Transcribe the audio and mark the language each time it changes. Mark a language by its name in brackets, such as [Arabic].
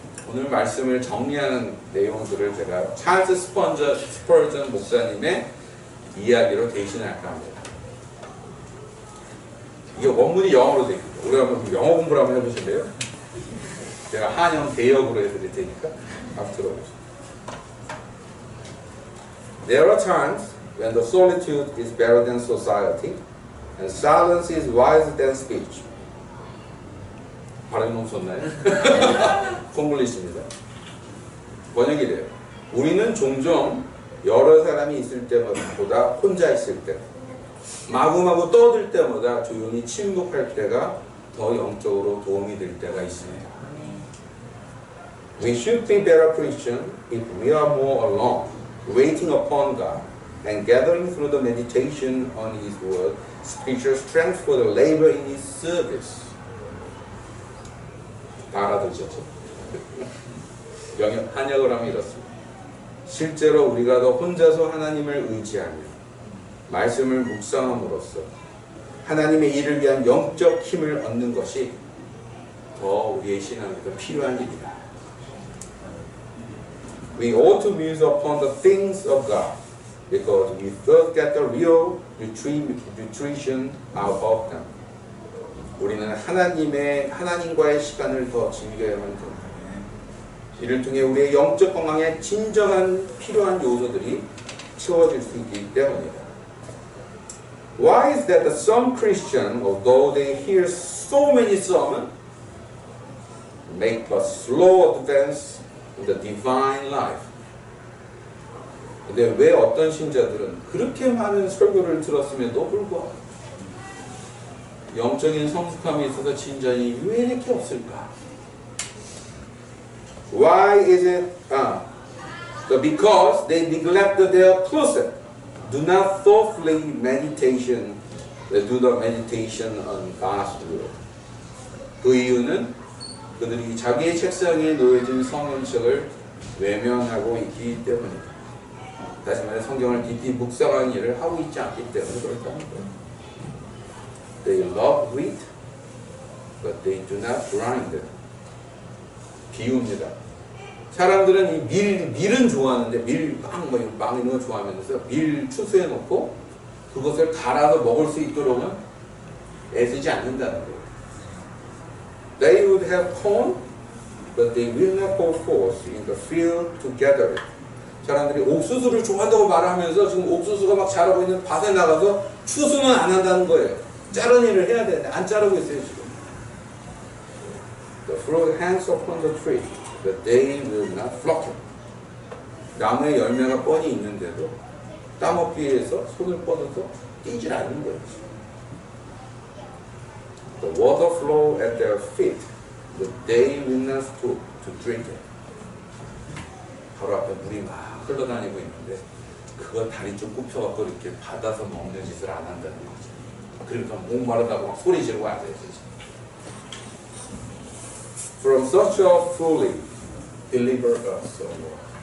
[Korean] 오늘 말씀을 정리하는 내용들을 제가 찰스 스퍼전 목사님의 이야기로 대신할까 합니다. 이게 원문이 영어로 되어 있거든요. 우리가 한번 영어 공부를 한번 해보실래요? 제가 한영 대역으로 해드릴 테니까 한번 들어보세요. [English] There are times when the solitude is better than society, and silence is wiser than speech. [Korean] 발음이 너무 좋나요? 콩글리시입니다. 번역이 돼요. 우리는 종종 여러 사람이 있을 때보다 혼자 있을 때, 마구마구 떠들 때마다 조용히 침묵할 때가 더 영적으로 도움이 될 때가 있습니다. [English] We should be better Christians if we are more alone, waiting upon God, and gathering through the meditation on His Word, spiritual strength for the labor in His service. [Korean] 다 알아들으셨죠? 한역을 하면 이렇습니다. 실제로 우리가 더 혼자서 하나님을 의지하며 말씀을 묵상함으로써 하나님의 일을 위한 영적 힘을 얻는 것이 더 우리의 신앙에 더 필요한 일이다. [English] We ought to muse upon the things of God because we first get the real nutrition out of them. [Korean] 우리는 하나님과의 시간을 더 즐겨야만 됩니다. 이를 통해 우리의 영적 건강에 진정한 필요한 요소들이 채워질 수 있기 때문이다. [English] Why is that some Christians, although they hear so many sermons, make a slow advance in the divine life? [Korean] 근데 왜 어떤 신자들은 그렇게 많은 설교를 들었음에도 불구하고 영적인 성숙함에 있어서 진전이 왜 이렇게 없을까? [English] Why is it? Because they neglect their closet. Do not thoughtfully do the meditation on God's word. [Korean] 그 이유는 그들이 자기의 책상에 놓여진 성경책을 외면하고 있기 때문입니다. 다시 말해 성경을 깊이 묵상하는 일을 하고 있지 않기 때문에 그렇다는 거예요. [English] They love wheat, but they do not grind it. [Korean] 비유입니다. 사람들은 이 밀은 좋아하는데 빵 이런 거 좋아하면서 밀 추수해 놓고 그것을 갈아서 먹을 수 있도록은 애쓰지 않는다는 거예요. [English] They would have corn, but they will not go forth in the field to gather it. [Korean] 사람들이 옥수수를 좋아한다고 말하면서 지금 옥수수가 막 자라고 있는 밭에 나가서 추수는 안 한다는 거예요. 자른 일을 해야 되는데 안 자르고 있어요 지금. [English] The fruit hangs upon the tree, but they will not pluck it. [Korean] 나무에 열매가 뻔히 있는데도 따먹기 위해서 손을 뻗어서 뛰질 않는 거예요. [English] The water flow at their feet, but they will not stoop to drink it. [Korean] 바로 앞에 물이 막 흘러다니고 있는데 그거 다리 좀 굽혀갖고 이렇게 받아서 먹는 짓을 안 한다는 거죠. 그러니까 목마르다고 막 소리 지르고 앉아있어요. [English] From such a folly, deliver us, O Lord.